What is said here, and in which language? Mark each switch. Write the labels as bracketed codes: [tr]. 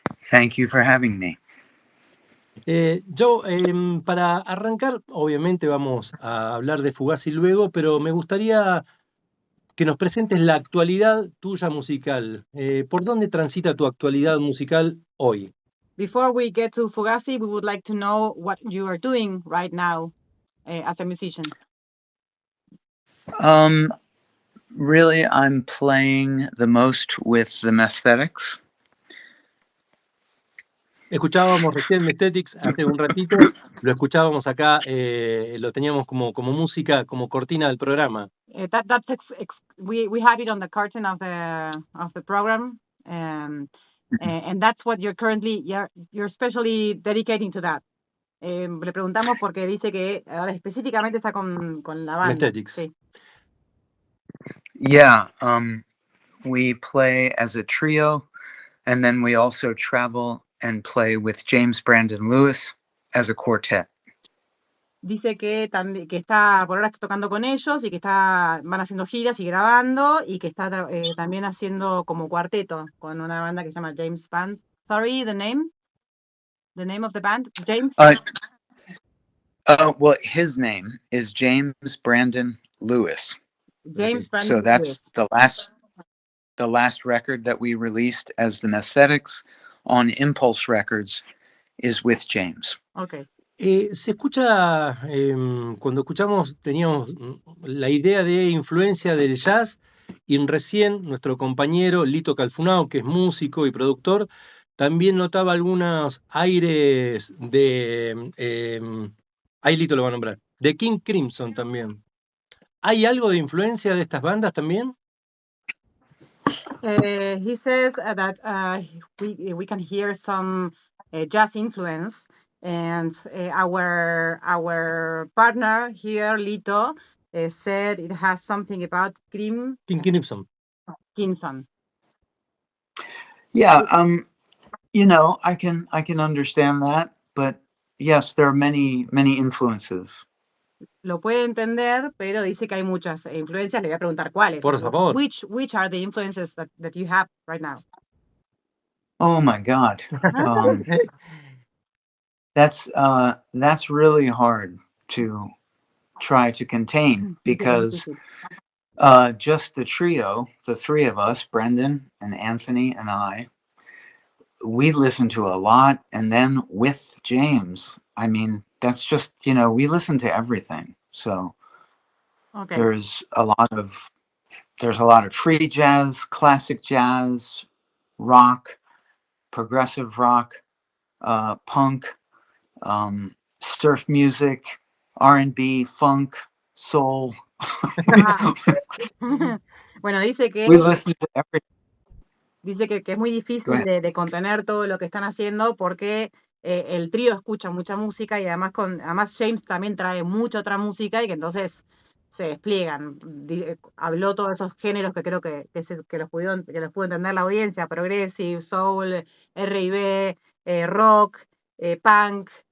[en] Thank you for having me. [es] Joe, para arrancar, obviamente vamos a hablar de Fugazi luego, pero me gustaría que nos presentes la actualidad tuya musical. ¿Por dónde transita tu actualidad musical hoy? [en] Before we get to Fugazi, we would like to know what you are doing right now as a musician. Really, I'm playing the most with the Mesthetics. [es] Escuchábamos recién Mestetics hace un ratito, lo escuchábamos acá, lo teníamos como música, como cortina del programa. [en] We have it on the curtain of the program, and that's what you're currently you're especially dedicating to that. [es] Le preguntamos porque dice que ahora específicamente está con la banda. Mestetics. Sí. [en] Yeah, we play as a trio, and then we also travel and play with James Brandon Lewis as a quartet. [es] Dice que está, por ahora está tocando con ellos y que van haciendo giras y grabando y que está también haciendo como cuarteto con una banda que se llama James Band. [en] Sorry, the name of the band, James. Well, his name is James Brandon Lewis. James Brandon. So that's Lewis. The last record that we released as the Mesthetics on Impulse Records is with James. Okay. [es] Se escucha, cuando escuchamos, teníamos la idea de influencia del jazz, y recién nuestro compañero Lito Calfunao, que es músico y productor, también notaba algunos aires de, ahí Lito lo va a nombrar, de King Crimson también. ¿Hay algo de influencia de estas bandas también? [en] He says that we can hear some jazz influence, and our partner here, Lito, said it has something about King Crimson. Yeah, you know, I can understand that, but yes, there are many influences. [es] Lo puede entender, pero dice que hay muchas influencias. Le voy a preguntar cuáles. Por favor. [en] Which are the influences that you have right now? Oh my God. That's really hard to try to contain, because just the trio, the three of us, Brendan and Anthony and I, we listen to a lot. And then with James, I mean, that's just, you know, we listen to everything. So okay. There's a lot of free jazz, classic jazz, rock, progressive rock, punk, surf music, R&B, funk, soul. [es] Bueno, dice que [en] We listen to everything. [es] Dice que es muy difícil de contener todo lo que están haciendo porque el trío escucha mucha música y además James también trae mucha otra música y que entonces se despliegan. Habló todos esos géneros que creo que los pudo entender la audiencia: progressive, soul, R&B, rock, punk.